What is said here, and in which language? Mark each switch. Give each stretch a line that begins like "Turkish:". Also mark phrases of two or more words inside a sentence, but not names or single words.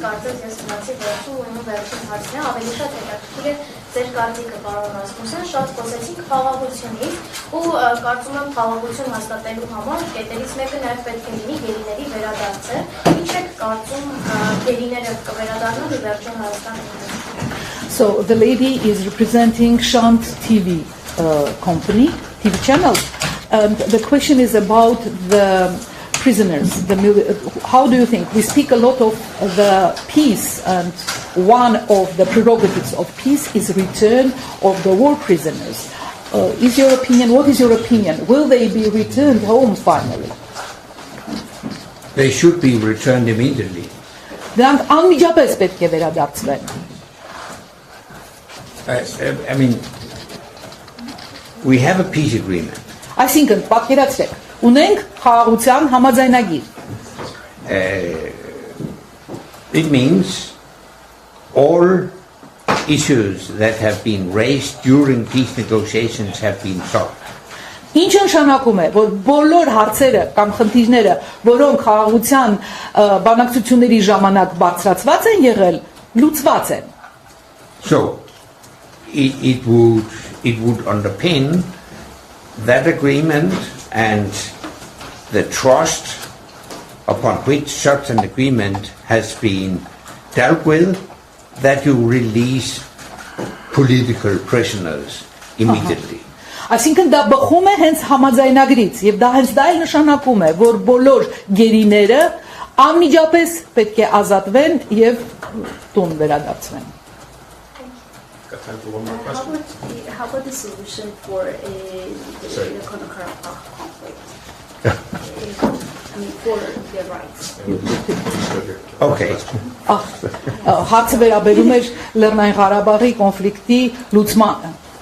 Armenian: կարծես ես մնացի վերջում ու իմ վերջին հարցն է, ավելի շատ հետաքրքիր է ձեր կարծիքը, պարոն Ռասմուսյան, շատ խոսեցինք խաղաղությունից ու կարծում եմ խաղաղություն հաստատելու համար կետերից մեկը նաև պետք է լինի գերիների վերադարձը։ Ինչ եք կարծում գերիները կվերադառնան ու վերջում Հայաստան։
English: So the lady is representing Shant TV company, TV channel, and the question is about the prisoners. How do you think? We speak a lot of the peace, and one of the prerogatives of peace is return of the war prisoners. Is your opinion? What is your opinion? Will they be returned home finally? They should be returned immediately.
Armenian: Դրանք անմիջապես պետք է վերադարձվեն.
English: I mean, we have a peace agreement.
Armenian: Այսինքն, պատկերացրեք, ունենք խաղաղության համաձայնագիր.
English: It means all issues that have been raised during peace negotiations have been solved.
Armenian: Ինչ նշանակում է, որ բոլոր հարցերը կամ խնդիրները, որոնք խաղաղության բանակցությունների ժամանակ բարձրացված են եղել, լուծված են.
English: So it would underpin that agreement and the trust upon which such an agreement has been dealt with, that you release political prisoners immediately.
Armenian: Այսինքն դա բխում է հենց համաձայնագրից եւ դա հենց դա էլ նշանակում է, որ բոլոր գերիները անմիջապես պետք է azատվեն եւ տուն վերադարձվեն.
English: How about the solution for the Nagorno-Karabakh conflict? I mean, for their rights. Okay.
Armenian: Հարցը վերաբերում էր Լեռնային Ղարաբաղի կոնֆլիկտի լուծմանը.